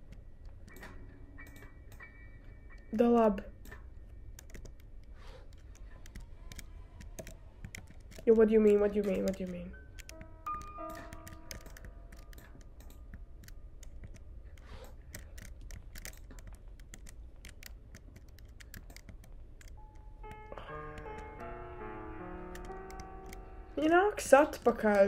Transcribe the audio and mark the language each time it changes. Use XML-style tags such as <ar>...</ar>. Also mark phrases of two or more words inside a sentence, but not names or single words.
<lv>Da labi.</lv> <en>Yo, what do you mean?</en> <lv>Nāks atpakaļ.</lv>